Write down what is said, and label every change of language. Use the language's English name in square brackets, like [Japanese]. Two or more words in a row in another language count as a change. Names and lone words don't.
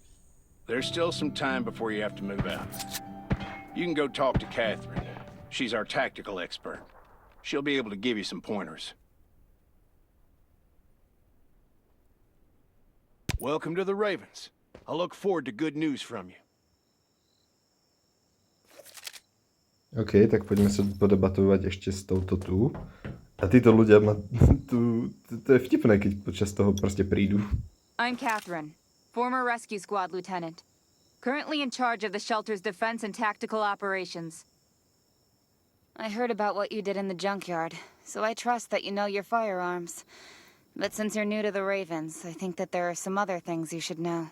[English] There's still some time before you have to move out. You can go talk to Catherine. She's our tactical expert. She'll be able to give you some pointers. Welcome to the Ravens. I look forward to good news from you. [Slovak] OK, tak poďme sa podebatovať ešte s touto tu. A títo ľudia ma to je vtipné, keď počas toho proste prídu. [English] I'm Catherine, former rescue squad lieutenant. Currently in charge of the shelter's defense and tactical operations. I heard about what you did in the junkyard, so I trust that you know your firearms. But since you're new to the Ravens, I think that there are some other things you should know.